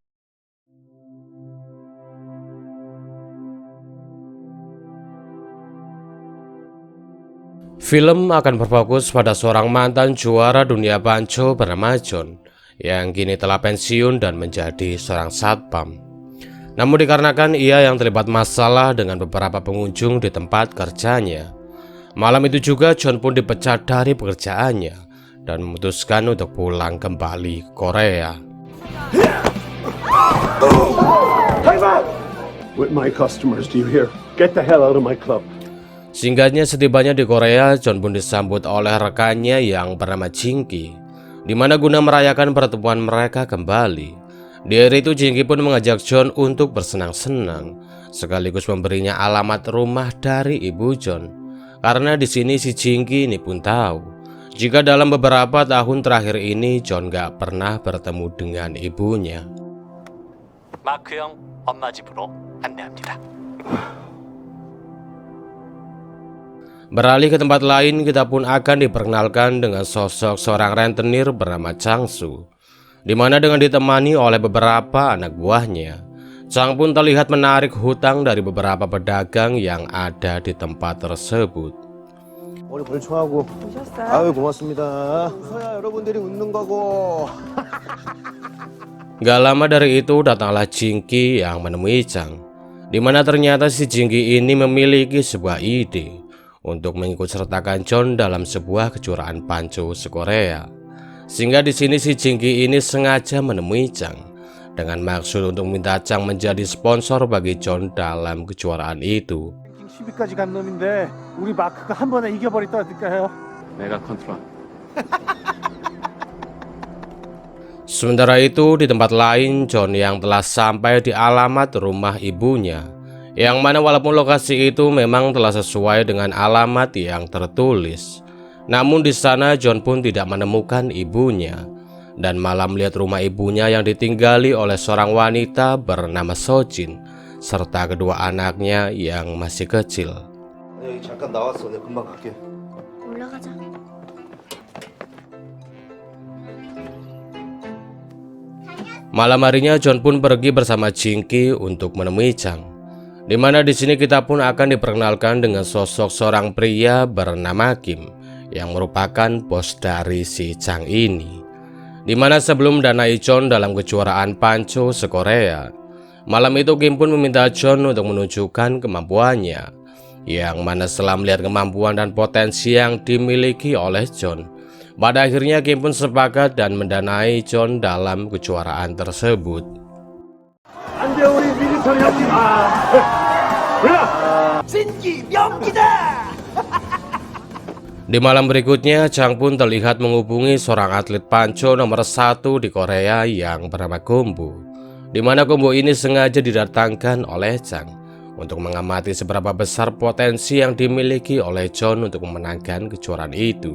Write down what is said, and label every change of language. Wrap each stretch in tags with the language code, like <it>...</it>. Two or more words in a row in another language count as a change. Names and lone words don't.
<id>Film akan berfokus pada seorang mantan juara dunia Panco bernama John yang kini telah pensiun dan menjadi seorang satpam. Namun dikarenakan ia yang terlibat masalah dengan beberapa pengunjung di tempat kerjanya, malam itu juga John pun dipecat dari pekerjaannya dan memutuskan untuk pulang kembali ke Korea.</id> <en>With my customers, do you hear? Get the hell out of my club.</en> <id>Singkatnya, setibanya di Korea, John pun disambut oleh rekannya yang bernama Jinky, di mana guna merayakan pertemuan mereka kembali. Di hari itu Jinky pun mengajak John untuk bersenang-senang, sekaligus memberinya alamat rumah dari ibu John. Karena di sini si Jinky ini pun tahu jika dalam beberapa tahun terakhir ini John gak pernah bertemu dengan ibunya.</id> <ko>마크 형 엄마 집으로 안내합니다.</ko> <id>Beralih ke tempat lain, kita pun akan diperkenalkan dengan sosok seorang rentenir bernama Changsu, di mana dengan ditemani oleh beberapa anak buahnya, Chang pun terlihat menarik hutang dari beberapa pedagang yang ada di tempat tersebut.</id> <ko>머리 벌초하고 아유 고맙습니다. 웃어야 여러분들이 웃는 거고.</ko> <id>Gak lama dari itu datanglah Jinky yang menemui Chang, di mana ternyata si Jinky ini memiliki sebuah ide untuk mengikutsertakan John dalam sebuah kejuaraan Panco se-Korea. Sehingga di sini si Jinky ini sengaja menemui Chang dengan maksud untuk minta Chang menjadi sponsor bagi John dalam kejuaraan itu.</id> <ko>10위까지 간 놈인데 우리 마크가 한 번에 이겨버렸다니까요. 내가 컨트롤.</ko> <id>Sementara itu di tempat lain, John yang telah sampai di alamat rumah ibunya, yang mana walaupun lokasi itu memang telah sesuai dengan alamat yang tertulis, namun di sana John pun tidak menemukan ibunya dan malah melihat rumah ibunya yang ditinggali oleh seorang wanita bernama Sojin serta kedua anaknya yang masih kecil.</id> <ko>여기 잠깐 나왔어. 내가 금방 갈게. 올라가자.</ko> <id>Malam harinya John pun pergi bersama Jinky untuk menemui Chang, di mana di sini kita pun akan diperkenalkan dengan sosok seorang pria bernama Kim yang merupakan bos dari si Chang ini. Di mana sebelum danai John dalam kejuaraan Panco se-Korea, malam itu Kim pun meminta John untuk menunjukkan kemampuannya, yang mana setelah melihat kemampuan dan potensi yang dimiliki oleh John, pada akhirnya Kim pun sepakat dan mendanai John dalam kejuaraan tersebut.</id> <ko>안돼 우리 밀리터리 형님.</ko> <id>Di malam berikutnya, Chang pun terlihat menghubungi seorang atlet Panco nomor 1 di Korea yang bernama Gombo, di mana Gombo ini sengaja didatangkan oleh Chang untuk mengamati seberapa besar potensi yang dimiliki oleh John untuk memenangkan kejuaraan itu.</id>